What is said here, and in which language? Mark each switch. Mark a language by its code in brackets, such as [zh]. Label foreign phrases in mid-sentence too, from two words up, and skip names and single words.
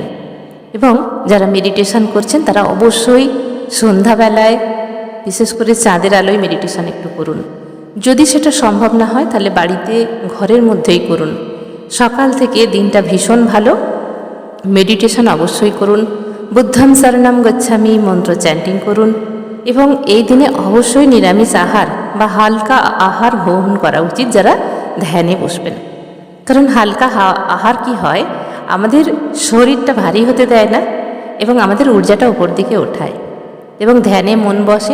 [bn] এবং যারা মেডিটেশন করছেন তারা অবশ্যই সন্ধ্যাবেলায়, বিশেষ করে চাঁদের আলোয় মেডিটেশন একটু করুন। যদি সেটা সম্ভব না হয় তাহলে বাড়িতে ঘরের মধ্যেই করুন। সকাল থেকে দিনটা ভীষণ ভালো, মেডিটেশন অবশ্যই করুন। [pi] বুদ্ধং শরণং গচ্ছামি [bn] মন্ত্র চ্যান্টিং করুন। এবং এই দিনে অবশ্যই নিরামিষ আহার বা হালকা আহার গ্রহণ করা উচিত যারা ধ্যানে বসবেন। কারণ হালকা আহার কি হয়, আমাদের শরীরটা ভারী হতে দেয় না এবং আমাদের ঊর্জাটা উপর দিকে ওঠায় এবং ধ্যানে মন বসে।